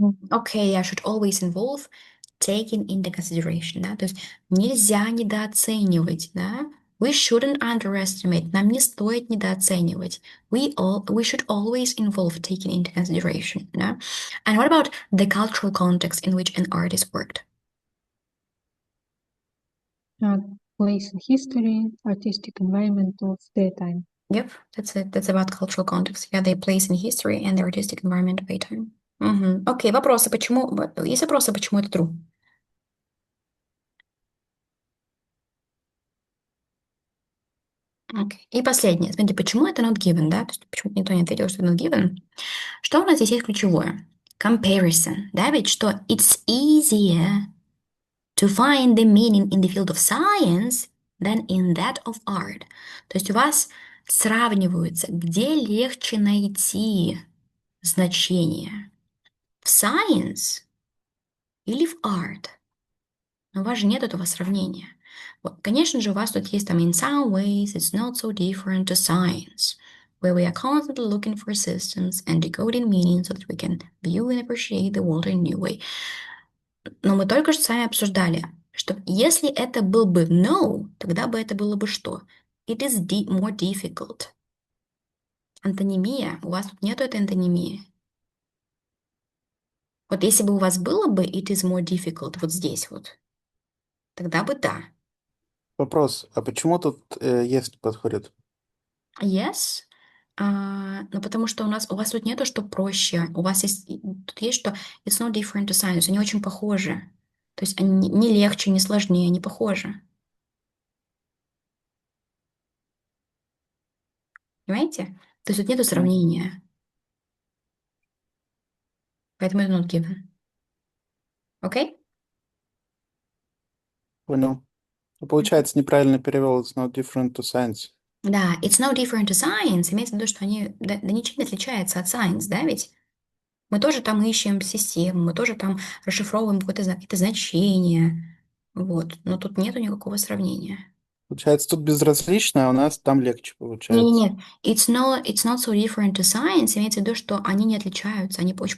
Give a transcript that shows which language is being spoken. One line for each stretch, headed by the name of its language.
English: окей, I should always involve taking into consideration,
Russian: да, то есть нельзя недооценивать, да,
English: we shouldn't underestimate,
Russian: нам не стоит недооценивать,
English: we should always involve taking into consideration, да, and what about the cultural context in which an artist worked? uh, Place in history, artistic environment of their time. Yep, that's it, that's about cultural context, yeah, their place in history and the artistic environment of their time. Мгм.
Russian: Окей, вопросы, почему, есть вопросы, почему это true? Окей. И последнее. Смотрите, почему это not given, да? То есть почему никто не ответил, что not given? Что у нас здесь есть ключевое?
English: Comparison, да, ведь что it's easier to find the meaning in the field of science than in that of art.
Russian: То есть у вас сравниваются, где легче найти значение. В science или в art? Но у вас же нет этого сравнения. Вот, конечно же, у вас тут есть там
English: in some ways it's not so different to science, where we are constantly looking for systems and decoding meaning so that we can view and appreciate the world in a new way.
Russian: Но мы только что с вами обсуждали, что если это был бы no, тогда бы это было бы что?
English: It is more difficult.
Russian: Антонимия. У вас тут нету этой антонимии. Вот если бы у вас было бы
English: it is more difficult
Russian: вот здесь вот, тогда бы да. Вопрос, а почему тут есть подходит?
English: Yes.
Russian: Ну, потому что у вас тут нету, что проще. У вас есть, тут есть, что
English: it's no different to science.
Russian: Они очень похожи. То есть они не легче, не сложнее, они похожи. Понимаете? То есть тут нету сравнения. Поэтому это not given. Окей? Понял. Ну, получается, неправильно перевел
English: it's not different to science. Да, it's no different to science.
Russian: Имеется в виду, что они да ничем не отличаются от science, да, ведь? Мы тоже там ищем систему, мы тоже там расшифровываем какие-то значения. Вот. Но тут нету никакого сравнения. Получается, тут безразлично, а у нас там легче получается. Не-не-не,
English: it's not so different to science,
Russian: имеется в виду, что они не отличаются, они очень